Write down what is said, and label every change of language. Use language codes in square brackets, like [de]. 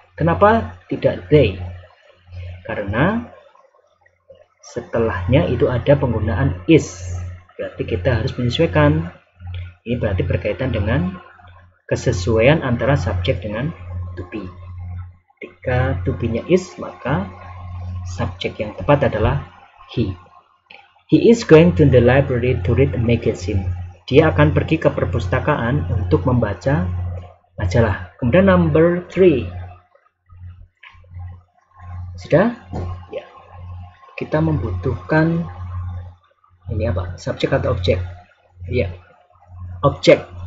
[id] Kenapa tidak they? Karena setelahnya itu ada penggunaan is. Berarti kita harus menyesuaikan. Ini berarti berkaitan dengan kesesuaian antara subjek dengan to be. Ketika to be-nya is, maka subjek yang tepat adalah he. [en] He is going to the library to read a magazine. [id] Dia akan pergi ke perpustakaan untuk membaca majalah. Kemudian number 3. Sudah? Ya. Kita membutuhkan ini apa? Subjek atau objek? Ya. Objek.